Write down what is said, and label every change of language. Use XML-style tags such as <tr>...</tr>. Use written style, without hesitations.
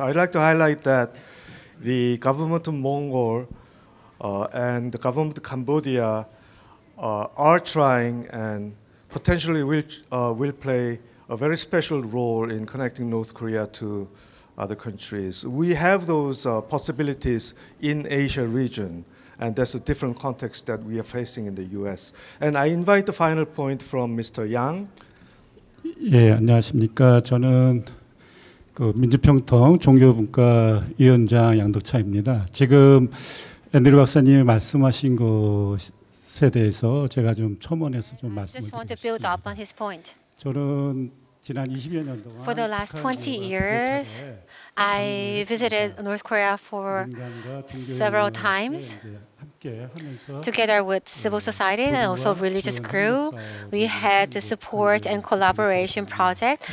<en>I'd like to highlight that the government of Mongol and the government of Cambodia are trying and potentially will play a very special role in connecting North Korea to other countries. We have those possibilities in Asia region, and that's a different context that we are facing in the US. And I invite the final point from Mr. Yang.</en> <ko>예, 안녕하십니까. 저는 그 민주평통 종교분과위원장 양덕차입니다. 지금 앤드류 박사님이 말씀하신 것에 대해서 제가 좀 첨언해서 좀 말씀을 드리겠습니다. 저는 지난 20여 년 동안</ko> <en>For the last 20 years, I visited North Korea for several times. Together with civil society and also religious group, we had the support and collaboration project.</en>